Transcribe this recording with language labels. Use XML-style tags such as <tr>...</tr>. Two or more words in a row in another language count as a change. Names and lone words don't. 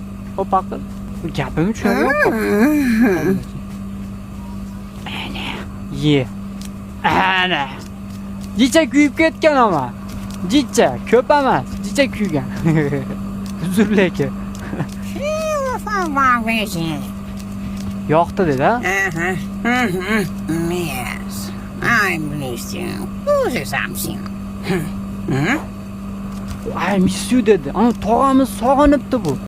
<uz>Gapimni tushunyapti. Ye. Ana. Jicha kuyib ketgan ama. Jicha ko'p emas, jicha kuygan. Uzr lekin. Yo'qdi dedi-a?</uz> <en>Yes. I miss you. Who's something?</en> <uz>Ay,</uz> <en>miss you</en> <uz>dedi. Ana tog'amiz sog'inibdi bu.</uz>